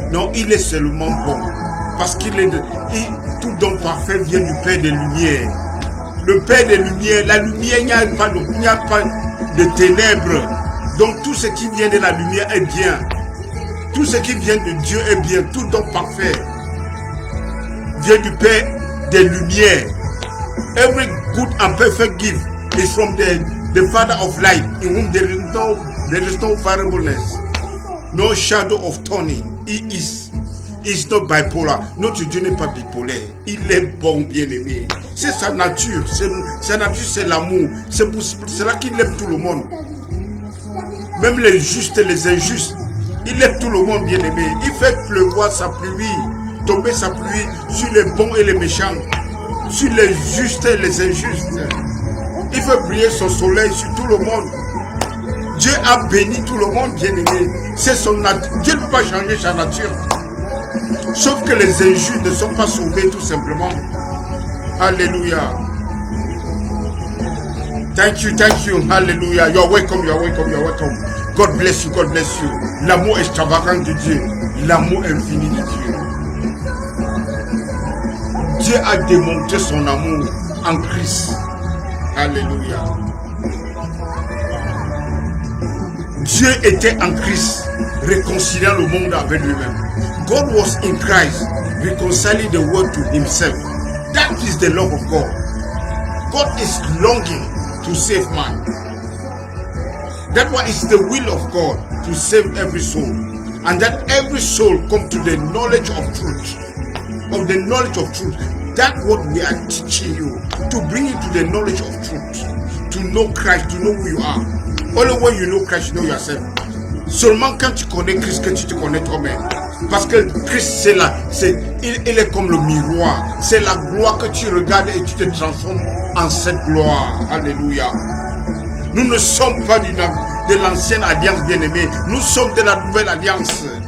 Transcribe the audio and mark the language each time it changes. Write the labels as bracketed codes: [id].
[fr] Non, il est seulement bon. Parce qu'il est tout don parfait vient du Père des Lumières. Le Père des Lumières, la lumière, il n'y a pas de ténèbres. Donc tout ce qui vient de la lumière est bien. Tout ce qui vient de Dieu est bien. Tout don parfait vient du Père des Lumières. [en] Every good and perfect gift is from the Father of light, in whom there is no variableness, no shadow of turning. He is not bipolar. [fr] Notre Dieu n'est pas bipolaire. Il est bon, bien-aimé. C'est sa nature. Sa nature, c'est l'amour. C'est pour cela qu'il aime tout le monde. Même les justes et les injustes. Il aime tout le monde, bien-aimé. Il fait pleuvoir sa pluie, tomber sa pluie sur les bons et les méchants, sur les justes et les injustes. Il fait briller son soleil sur tout le monde. Dieu a béni tout le monde, bien-aimé. C'est son nature. Dieu ne peut pas changer sa nature. Sauf que les injustes ne sont pas sauvés tout simplement. Alléluia. [en] Thank you. Hallelujah. You're welcome. God bless you. [fr] L'amour extravagant de Dieu. L'amour infini de Dieu. Dieu a démontré son amour en Christ. Alléluia. Dieu était en Christ, réconciliant le monde avec lui-même. [en] God was in Christ, reconciling the world to himself. That is the love of God. God is longing to save man. That one is the will of God, to save every soul. And that every soul come to the knowledge of truth. Of the knowledge of truth. That's what we are teaching you. To bring you to the knowledge of truth. To know Christ, to know who you are. Only when you know Christ, you know yourself. [fr] Seulement quand tu connais Christ, que tu te connais toi-même. Parce que Christ, il est comme le miroir. C'est la gloire que tu regardes et tu te transformes en cette gloire. Alléluia. Nous ne sommes pas de l'ancienne alliance bien-aimée. Nous sommes de la nouvelle alliance.